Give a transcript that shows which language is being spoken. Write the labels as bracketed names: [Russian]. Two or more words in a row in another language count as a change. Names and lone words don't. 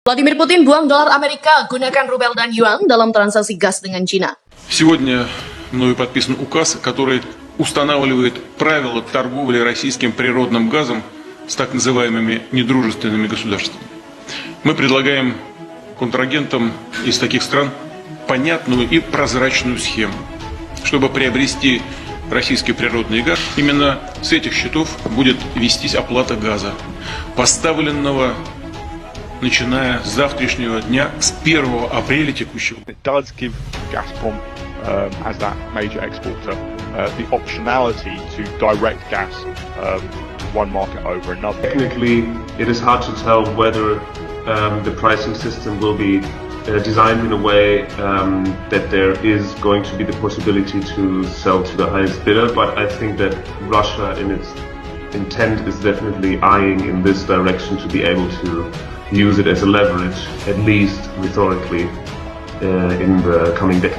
[Indonesian] Vladimir Putin buang dolar Amerika, gunakan rubel dan yuan dalam transaksi gas dengan Cina. [Russian] Сегодня мною подписан указ, который устанавливает правила торговли российским природным газом с так называемыми недружественными государствами. Мы предлагаем контрагентам из таких стран понятную и прозрачную схему, чтобы приобрести российский природный газ. Именно с этих счетов будет вестись оплата газа, поставленного начиная с завтрашнего дня, с 1 апреля текущего. [English] It does give Gazprom, as that major exporter, the optionality to direct gas to one market over another. Technically, it is hard to tell whether the pricing system will be designed in a way that there is going to be the possibility to sell to the highest bidder, but I think that Russia in its intent is definitely eyeing in this direction to be able to use it as a leverage, at least rhetorically, in the coming decade.